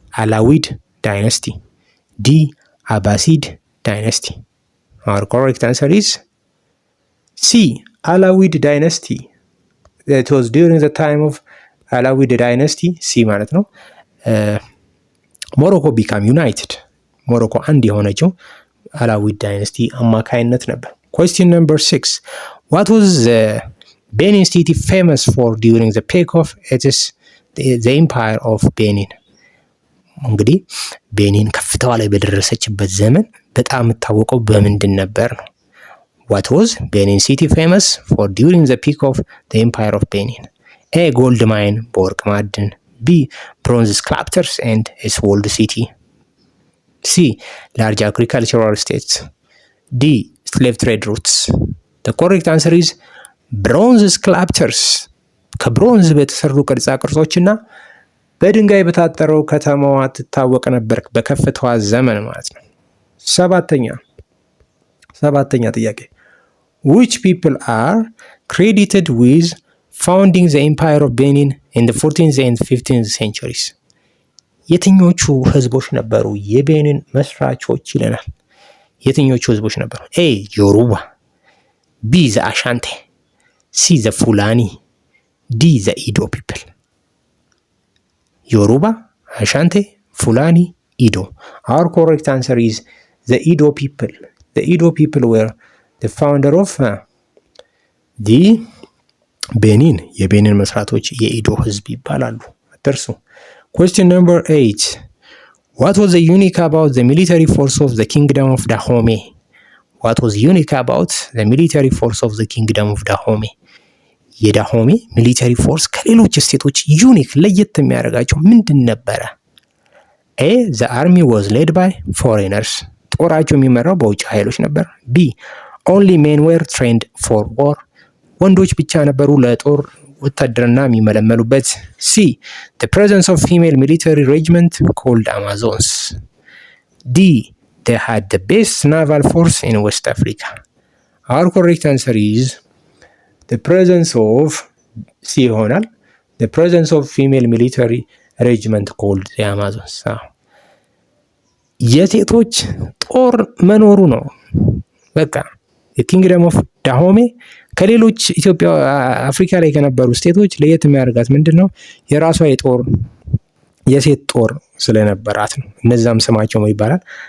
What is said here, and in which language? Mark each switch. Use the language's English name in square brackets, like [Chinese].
[English] Alawid dynasty, D. Abbasid dynasty. Our correct answer is C. Alawid dynasty. It was during the time of Alawid dynasty. C [Amharic] ማለት ነው [English] ሞሮኮ became united. [Amharic] ሞሮኮ አንድ የሆነችው አላዊድ ዳይነስቲ አማካይነት ነበር። [English] Question number 6. What was the Benin city famous for during the peak of the empire of Benin? [Amharic] እንግዲህ ቤኒን ከፍታዋ ላይ በደረሰችበት ዘመን በጣም የምታወቀው በምንድን ነበር ነው? [English] What was Benin city famous for during the peak of the empire of Benin? A. ጎልድ ማይን [Amharic] በወርቅ ማዕድን፣ [English] B. Bronze sculptures and its walled city. C. Large agricultural states. D. Slave trade routes. The correct answer is bronze sculptures. [Amharic] ከብሮንዝ በተሰሩ ቅርጻ ቅርጾችና በድንጋይ በታጠረው ከተማዋ ትታወቅ ነበር በከፍታዋ ዘመን ማለት ነው። ሰባተኛ ጥያቄ [English] which people are credited with founding the empire of Benin in the 14th and 15th centuries? [Amharic] የትኞቹ ህዝቦች ነበሩ የቤኒን መስራቾች ይለናል። የትኞቹ ህዝቦች ነበሩ? [English] A. ዮሩባ፣ B. the Ashanti፣ C. the Fulani፣ D. the Edo people። ዮሩባ፣ Ashanti፣ Fulani፣ Edo. Our correct answer is the Edo people. The Edo people were the founder of the Benin. [Amharic] የቤኒን መስራቶች የኢዶ ህዝብ ይባላሉ። አትርሱ። [English] Question number 8. What was unique about the military force of the kingdom of Dahomey? What was unique about the military force of the kingdom of Dahomey? [Amharic] የዳሆሜ ሚሊተሪ ፎርስ ከሌሎች ስቴቶች ዩኒክ ለየት የሚያደርጋቸው ምንድን ነበረ? [English] A. The army was led by foreigners. [Amharic] ጦራቸው የሚመራው በውጭ ኃይሎች ነበር። B. [English] Only men were trained for war. [Amharic] ወንዶች ብቻ ነበሩ ለጦር ውትድርና የሚመለመሉበት። C. [English] The presence of female military regiment called Amazons. D. They had the best naval force in West Africa. Our correct answer is the presence of C [Amharic] ይሆናል። [English] The presence of female military regiment called the Amazons. [Amharic] የሴቶች ጦር መኖሩ ነው። በቃ የኪንግደም ኦፍ ዳሆሜ ከሌሎች ኢትዮጵያ አፍሪካ ላይ ከነበሩ ስቴቶች ለየት የሚያደርጋት ምንድን ነው? የራሷ የሴት ጦር ስለነበራት ነው። እነዛም ስማቸው ምን ይባላል?